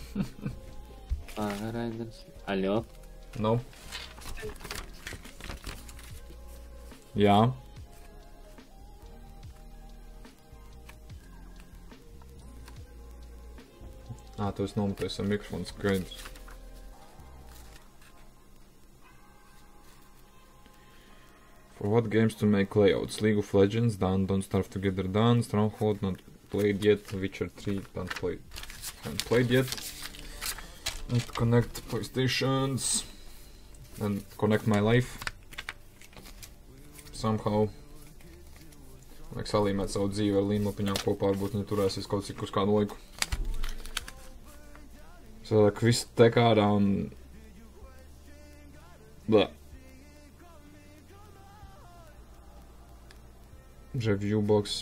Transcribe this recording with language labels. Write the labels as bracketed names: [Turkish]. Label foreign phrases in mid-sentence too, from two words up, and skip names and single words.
[Latvian] Raiders. Aļo? No. Jā. Tu esi nometies ar mikrofonu skaidrs. [English] For what games to make layouts? League of Legends, done, Don't Starve Together, done, Stronghold, not played yet, Witcher 3, don't play. Haven't played yet. And connect PlayStations. And connect my life. Somehow. [Latvian] Vajag salīmēt savu dzīvi ar līnlapiņām kopā, varbūt viņi turēsies kaut cik uz kādu laiku. Sadāk visu tek ārā un... [English] Bleh. Review box.